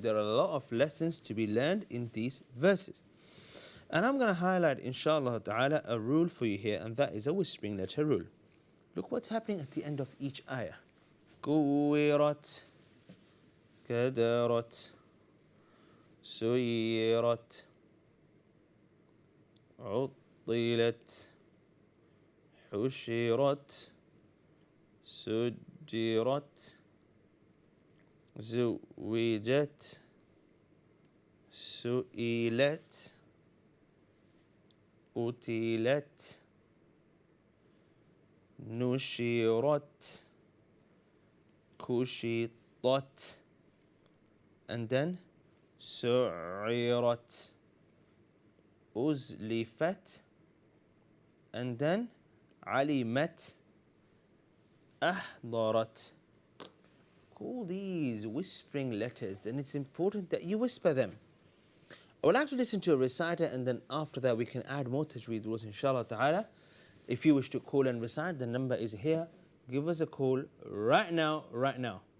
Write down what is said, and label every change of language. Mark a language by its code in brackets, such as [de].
[en] There are a lot of lessons to be learned in these verses. And I'm going to highlight, inshallah ta'ala, a rule for you here, and that is a whispering letter rule. Look what's happening at the end of each ayah. [ar] كُوِّرَتْ كَدَرَتْ سُيِّرَتْ عُطِّلَتْ حُشِرَتْ سُجِّرَتْ زوجت سئلت قتلت نشرت كشطت, [en] and then [ar] سعرت أزلفت, and then علمت أحضرت. [en] All these whispering letters, and it's important that you whisper them. I would like to listen to a reciter, and then after that we can add more tajweed rules, inshallah ta'ala. If you wish to call and recite, the number is here. Give us a call right now, right now.